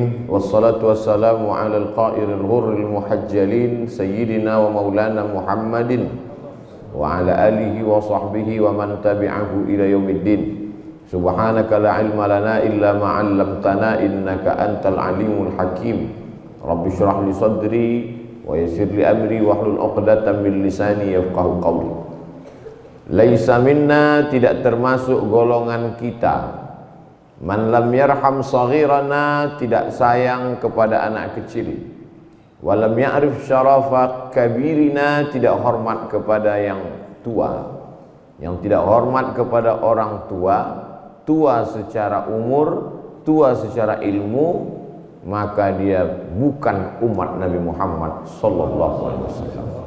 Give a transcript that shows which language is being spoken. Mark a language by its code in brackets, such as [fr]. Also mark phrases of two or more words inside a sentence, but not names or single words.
[ar] والصلاة والسلام على القائد الغر المحجلين سيدنا ومولانا محمد وعلى آله وصحبه ومن تبعه إلى يوم الدين. سبحانك لا علم لنا إلا ما علمتنا إنك أنت العليم الحكيم. رب اشرح لي صدري ويسر لي أمري واحلل عقدة من لساني يفقهوا قولي. ليس منا, [id] tidak termasuk golongan kita, [ar] من لم يرحم صغيرنا, [id] tidak sayang kepada anak kecil, [ar] ولم يعرف شرف كبيرنا, [id] tidak hormat kepada yang tua. Yang tidak hormat kepada orang tua, tua secara umur, tua secara ilmu, maka dia bukan umat Nabi Muhammad [ar] صلى الله عليه وسلم.